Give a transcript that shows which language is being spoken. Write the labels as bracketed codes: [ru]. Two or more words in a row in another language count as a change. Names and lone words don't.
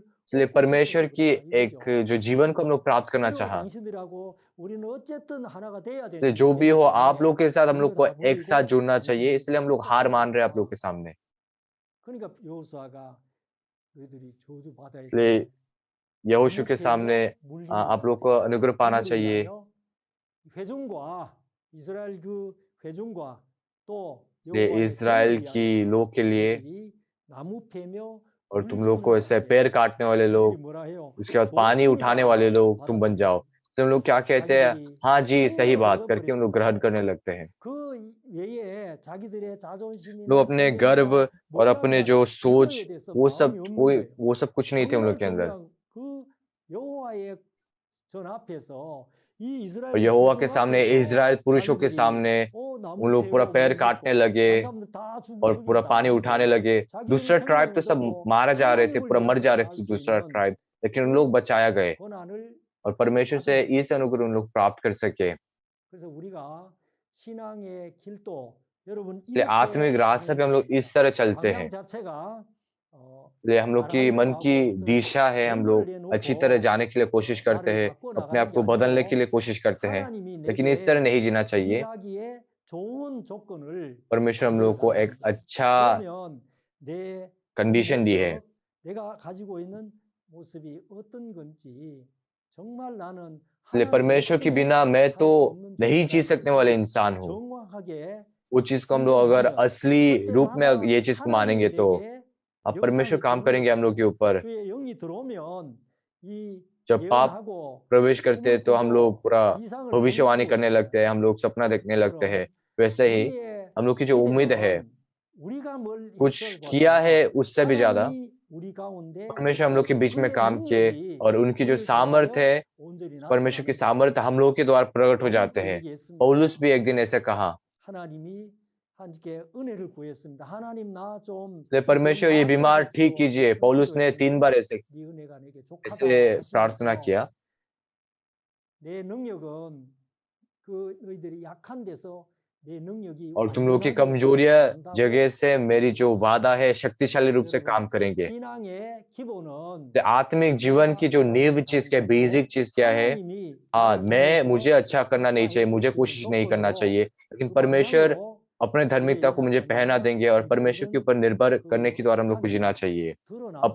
[hi] इसलिए [ko] 얻고 [hi] परमेश्वर [ko] 싶어서 [hi] की [ko] 그랬다 [hi] एक [ko] 이거죠. [hi] जो जीवन को हम लोग प्राप्त करना [ko] 그리고 [hi] चाहा। [ko] 당신들하고 우리는 어쨌든 하나가 돼야 [hi] इसलिए जो भी [ko] 되기 [hi] हो, आप [ko] 때문에 [hi] लोग के साथ हम [ko] 우리 [hi] लोग [ko] 이거 [hi] को [ko] 다 [hi] एक साथ [ko] 버리고 [hi] जुड़ना चाहिए, [ko] 당신들이 [hi] इसलिए हम लोग हार मान रहे हैं आप लोग के सामने। [ko] 그러니까 여호수아가 너희들이 저주 받아야 [hi] इसलिए [ko] 돼. [hi] यहोशू के सामने [ko] 물림을 [hi] आप लोग को [ko] 받아야 돼. [hi] अनुग्रह पाना [ko] 누구를 [hi] चाहिए। [ko] 위하여? 회중과 이스라엘 그 회중과 또 [hi] इसलिए [ko] 여호와의 [hi] इज़राइल [ko] 전을 [hi] की [ko] 위하여서 [hi] लोग के लिए, [ko] 너희들이 나무 패며 [hi] और [ko] 물 [hi] तुम लोग को [ko] 부는 [hi] ऐसे [ko] 자가 [hi] पैर [ko] 되라. [hi] काटने वाले [ko] 너희들이 [hi] लोग, [ko] 뭐라 해요? [hi] उसके बाद पानी उठाने वाले लोग तुम बन जाओ। तो हम लोग क्या कहते हैं, [ko] 자기들이 [hi] हाँ जी सही [ko] 생명을 [hi] बात, करके हम लोग ग्रहण करने लगते हैं। [ko] 그 외에 자기들의 [hi] लोग [ko] 자존심이나 [hi] अपने गर्व [ko] 지혜나 [hi] और [ko] 못난 [hi] अपने [ko] 자랑 [hi] जो सोच, [ko] 이거에 대해서 [hi] वो [ko] 마음이 [hi] सब [ko] 없는 거예요. [hi] वो सब कुछ नहीं थे उन लोग [ko] 정말 [hi] के अंदर। [ko] 중요한 그 여호와의 전 앞에서 이 [hi] और [ko] 이스라엘 [hi] यहोवा के [ko] 회중 [hi] सामने, [ko] 앞에서 [hi] इज़राइल पुरुषों के [ko] 자기들이 [hi] सामने [ko] 나무 [hi] उन लोग पूरा [ko] 패고 [hi] पैर [ko] 물 [hi] काटने [ko] 붓고 [hi] लगे [ko] 다른 사람들 다 [hi] और पूरा [ko] 죽인다 [hi] पानी उठाने [ko] 하는데 [hi] लगे। [ko] 자기들은 [hi] दूसरा ट्राइब तो [ko] 생명을 [hi] सब [ko] 얻고 [hi] मारा जा रहे थे, [ko] 하나님을 [hi] पूरा मर जा [ko] 위하여 [hi] रहे [ko] 살 [hi] थे [ko] 수 [hi] दूसरा [ko] 있는 [hi] ट्राइब, लेकिन उन लोग बचाया गए [ko] 권한을 [hi] और परमेश्वर से इस अनुग्रह उन लोग प्राप्त कर सके। [ko] 그래서 우리가 신앙의 길도 여러분 [hi] इसलिए [ko] 이렇게 [hi] आत्मिक रास्ते पे हम लोग इस तरह चलते [ko] 방향 [hi] हैं। [ko] 자체가 [hi] इसलिए हम लोग की मन की दिशा है, हम लोग अच्छी तरह जाने के लिए कोशिश करते हैं, अपने आप को बदलने के लिए कोशिश करते हैं, लेकिन इस तरह नहीं जीना चाहिए। [ko] 일하기에 좋은 조건을 [hi] परमेश्वर हम लोग को एक अच्छा [ko] 그러면 내 [hi] कंडीशन दी है। [ko] 내가 가지고 있는 모습이 어떤 건지 정말 나는 [hi] इसलिए परमेश्वर के बिना मैं तो नहीं जी सकने वाले इंसान हूँ। [ko] 정확하게 [hi] वो चीज को हम लोग अगर असली रूप में ये चीज को मानेंगे तो अब परमेश्वर काम करेंगे हम लोग के ऊपर। [ko] 주의 영이 들어오면 이 [hi] जब पाप [ko] 예언하고 [hi] प्रवेश करते हैं तो हम लोग पूरा [ko] 이상을 [hi] भविष्यवाणी [ko] 보이고 [hi] करने लगते हैं, हम लोग सपना देखने लगते हैं। वैसे ही [ko] 우리의 [hi] हम लोग की जो उम्मीद है, [ko] 기대는 우리가 뭘 [hi] कुछ [ko] 했을보다 [hi] किया है उससे भी ज्यादा [ko] 하나님이 우리 가운데 [hi] परमेश्वर हम लोग के बीच में [ko] 그의 [hi] काम किए, [ko] 능력이 [hi] और उनकी जो [ko] 우리를 [hi] सामर्थ्य है, [ko] 통하여 온전히 [hi] परमेश्वर की [ko] 나타나는 [hi] सामर्थ्य हम लोग के द्वारा प्रकट हो जाते हैं। [ko] 얘기했습니다. [hi] पौलुस भी एक दिन ऐसे कहा, [ko] 하나님이 함께 은혜를 구했습니다. 하나님 나 좀 [hi] परमेश्वर ये बीमार ठीक कीजिए। पौलुस ने 3 बार ऐसे [ko] 네 은혜가 내게 족하다 [hi] प्रार्थना [ko] 하시면서 [hi] किया। [ko] 내 능력은 그 너희들이 약한 데서 내 능력이 [hi] और तुम लोग की [ko] 완전하게 [hi] कमजोरियां [ko] 나온다고 [hi] जगह से मेरी जो वादा है शक्तिशाली रूप से [ko] 여러분, [hi] काम करेंगे। [ko] 신앙의 기본은 [hi] तो आत्मिक जीवन की जो नींव चीज क्या है, बेसिक चीज क्या है? [ko] 하나님이 [hi] हाँ, [ko] 나를 [hi] मुझे [ko] 통해서 [hi] अच्छा करना नहीं चाहिए, [ko] 역사해 [hi] मुझे [ko] 주시는 [hi] कोशिश नहीं करना [ko] 믿음으로 [hi] चाहिए, लेकिन [ko] 그 [hi] परमेश्वर [ko] 방향으로 [hi] अपने धार्मिकता [ko] 우리의 [hi] को मुझे पहना [ko] 약함과 [hi] देंगे और [ko] 우리 [hi] परमेश्वर के [ko] 모든 [hi] ऊपर निर्भर करने के [ko] 그 [hi] द्वारा हम लोग को जीना [ko] 약함이 [hi] चाहिए। [ko] 드러나